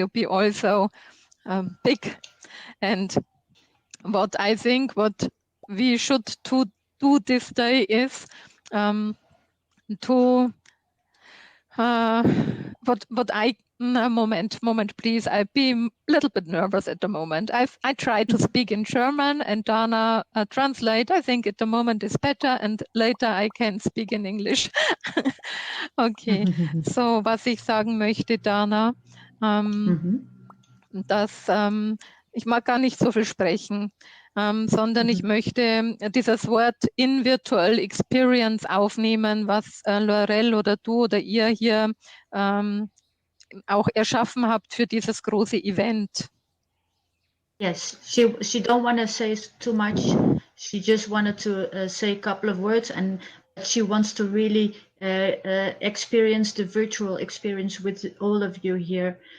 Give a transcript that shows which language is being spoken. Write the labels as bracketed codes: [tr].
[en] You be also big. And what I think what we should do this day is to what I moment please. I be a little bit nervous at the moment. I try to speak in German and Dana translate. I think at the moment is better and later I can speak in English. [de] Okay, so was ich sagen möchte, Dana, dass ich mag gar nicht so viel sprechen, sondern ich möchte dieses Wort UniVirtual Experience aufnehmen, was Laurel oder du oder ihr hier auch erschaffen habt für dieses große Event. [en] Yes, she don't want to say too much. She just wanted to say a couple of words, and she wants to really experience the virtual experience with all of you here.